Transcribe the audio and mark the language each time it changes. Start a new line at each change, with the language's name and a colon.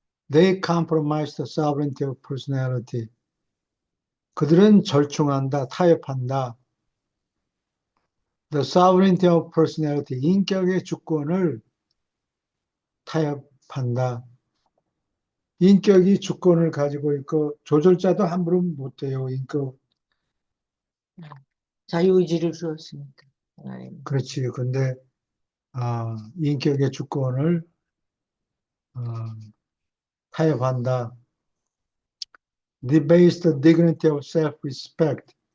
English: They compromise the sovereignty of personality.
Korean: 그들은 절충한다, 타협한다.
English: The sovereignty of personality,
Korean: 인격의 주권을 타협한다. 인격이 주권을 가지고 있고 조절자도 함부로 못해요. 인격. 자유의지를 주었으니까. 하나님. 그렇지. 근데 인격의 주권을 타협한다.
English: Debase the dignity of self-respect.